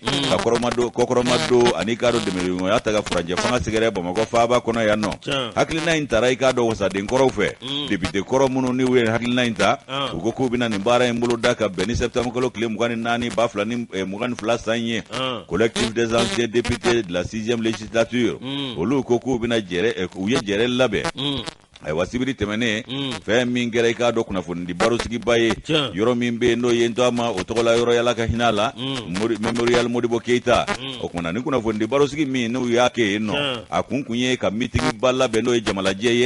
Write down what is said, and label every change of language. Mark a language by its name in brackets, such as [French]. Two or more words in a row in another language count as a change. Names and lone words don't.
[Bambara] Mm. Ka kɔrɔmadon, kɔkɔrɔmadon, ani i k'a dɔn dɛmɛɲɔgɔnya ta ka furancɛ fanga sɛgɛrɛ Bamakɔ faaba kɔnɔ yan nɔ. Tiɲɛ. Hakilina in taara, i k'a dɔn, wasaden kɔrɔw fɛ. Mm. Député kɔrɔ minnu, n'u ye hakilina in ta, Ah. u ko k'u bɛna nin baara in bolo da ka bɛn ni septembre kalo tile mugan ni naani, ba fila ni, eh, mugan ni fila san ye. Ah. [French] Collectif des anciens députés de la sixième législature. Mm. [Bambara] Olu ko k'u bɛna jɛrɛ, eh, u ye jɛrɛ labɛn. Mm. Ayiwa, sibiri tɛmɛnen, Mm. fɛn min kɛra, i k'a dɔn, kunnafonidi barosigiba ye. Tiɲɛ. Yɔrɔ min bɛ yen, n'o ye n tɔgɔ ma, o tɔgɔ la yɔrɔ, yala ka hinɛ a la. Mm. Mori-, Memorial Modibo Keyita. Mm. O kumana, ni kunnafonidi barosigi min, n'u y'a kɛ yen nɔ, Tiɲɛ. a kun kun ye ka meeting ba labɛn, n'o ye jamalajɛ ye.